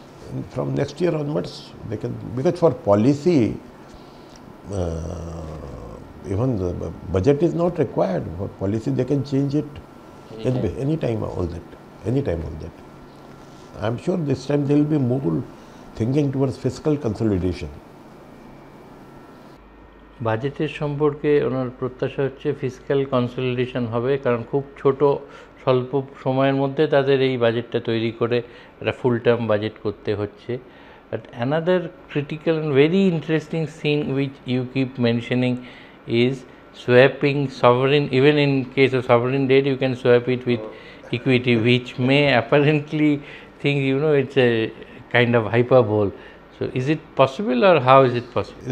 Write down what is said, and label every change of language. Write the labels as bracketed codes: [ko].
[en] And from next year onwards, they can, because for policy, even the budget is not required. For policy, they can change it anytime, all that. I am sure this time they will be more thinking towards fiscal consolidation. [bn] বাজেটের সম্পর্কে ওনার প্রত্যাশা হচ্ছে fiscal consolidation হবে, কারণ খুব ছোট স্বল্প সময়ের মধ্যে তাদের এই বাজেটটা তৈরি করে একটা ফুল টার্ম বাজেট করতে হচ্ছে। [en] But another critical and very interesting thing which you keep mentioning is swapping sovereign. Even in case of sovereign debt, you can swap it with equity, which may apparently think, it's a kind of hyperbole. So is it possible, or how is it possible?